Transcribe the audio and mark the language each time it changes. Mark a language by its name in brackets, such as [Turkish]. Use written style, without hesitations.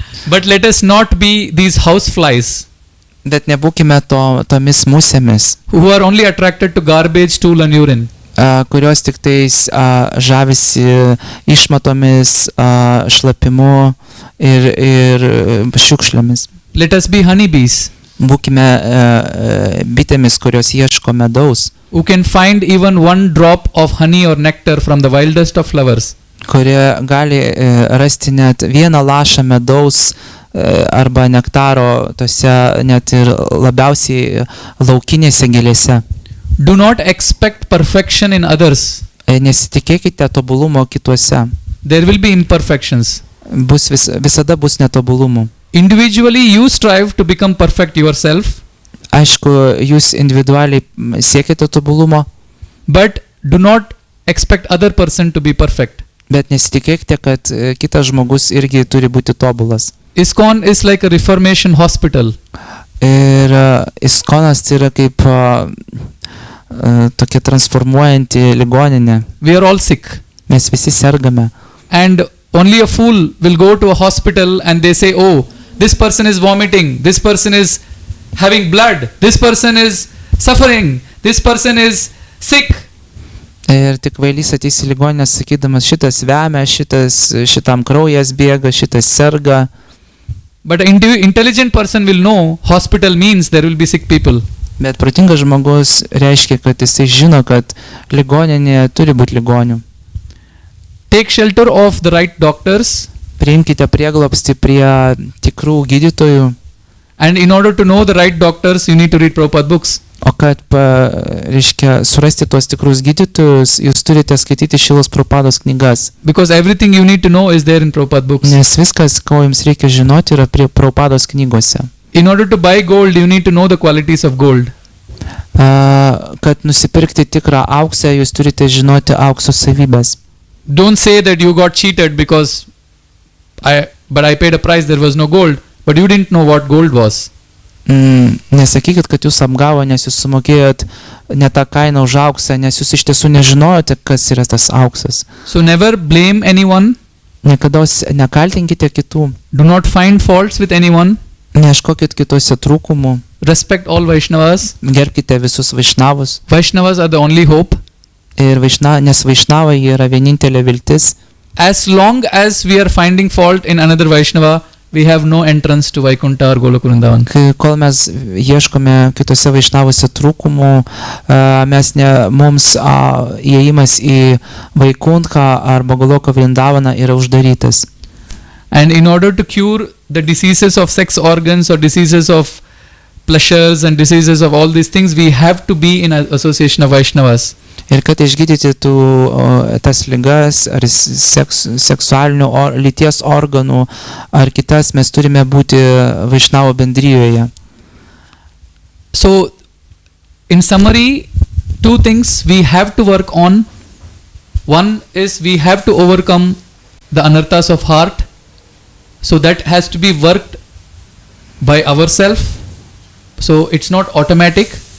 [English] But let us not be these houseflies. [Lithuanian] Bet nebūkime tomis musėmis. [English] Who are only attracted to garbage, stool and urine. [Lithuanian] Kurios tik tais žavisi išmatomis, šlapimu ir šiukšlėmis. [English] Let us be honeybees. [Lithuanian] Būkime bitėmis, kurios ieško medaus. [English] Who can find even one drop of honey or nectar from the wildest of flowers. [Lithuanian] Kurie gali rasti net vieną lašą medaus arba nektaro tose net ir labiausiai laukinėse gėlėse. [English] Do not expect perfection in others. [Lithuanian] Nesitikėkite tobulumo kituose. [English] There will be imperfections. [Lithuanian] Visada bus netobulumų. [English] Individually you strive to become perfect yourself. [Lithuanian] Aišku, jūs individualiai siekite tobulumo, [English] but do not expect other person to be perfect. [Lithuanian] bet nesitikėkite, kad kitas žmogus irgi turi būti tobulas. [English] ISKCON is like a Reformation hospital. [Lithuanian] Ir ISKCONas tai yra kaip tokia transformuojanti ligoninė. [English] We are all sick. [Lithuanian] Mes visi sergame. [English] And only a fool will go to a hospital and they say, oh, this person is vomiting, this person is having blood, this person is suffering, this person is sick. [Lithuanian] Ir tik kvailys ateis į ligoninę sakydamas, šitas vemia, šitam kraujas bėga, šitas serga. [English] But an intelligent person will know hospital means there will be sick people. [Lithuanian] Bet protingas žmogus reiškia, kad jisai žino, kad ligoninėje turi būti ligonių. [English] Take shelter of the right doctors. [Lithuanian] Priimkite prieglobstį prie tikrų gydytojų. [English] And in order to know the right doctors, you need to read Prabhupada books. [Lithuanian] O kad, reiškia, surasti tuos tikrus gydytojus, jūs turite skaityti Šilos Prabhupados knygas. [English] Because everything you need to know is there in Prabhupada books. [Lithuanian] Nes viskas, ko jums reikia žinoti, yra prie Prabhupados knygose. [English] In order to buy gold, you need to know the qualities of gold. [Lithuanian] Kad nusipirkti tikrą auksą, jūs turite žinoti aukso savybės. [English] Don't say that you got cheated because but I paid a price, there was no gold, but you didn't know what gold was. [Lithuanian] Nesakykit, kad jūs apgavo, nes jūs sumokėjot ne tą kainą už auksą, nes jūs iš tiesų nežinojote, kas yra tas auksas. [English] So never blame anyone. [Lithuanian] Niekados nekaltinkite kitų. [English] Do not find faults with anyone. [Lithuanian] Neieškokit kitose trūkumų. [English] Respect all Vaishnavas. [Lithuanian] Gerbkite visus Vaišnavus. [English] Vaishnavas are the only hope. [Lithuanian] Ir nes Vaišnavai yra vienintelė viltis. [English] As long as we are finding fault in another Vaishnava, we have no entrance to Vaikuntha or Goloka Vrindavan. [Lithuanian] Kol mes ieškome kitose Vaišnavose trūkumų, mums įėjimas į Vaikuntą arba Goloka Vrindavaną yra uždarytas. [English] And in order to cure the diseases of sex organs or diseases of pleasures and diseases of all these things, we have to be in association of Vaishnavas. [Lithuanian] Ir kad išgydyti tas ligas ar seksualinių lyties organų ar kitas, mes turime būti Vaišnavo bendrijoje. [English] So, in summary, two things we have to work on. One is we have to overcome the anarthas of heart. So that has to be worked by ourselves. So it's not automatic.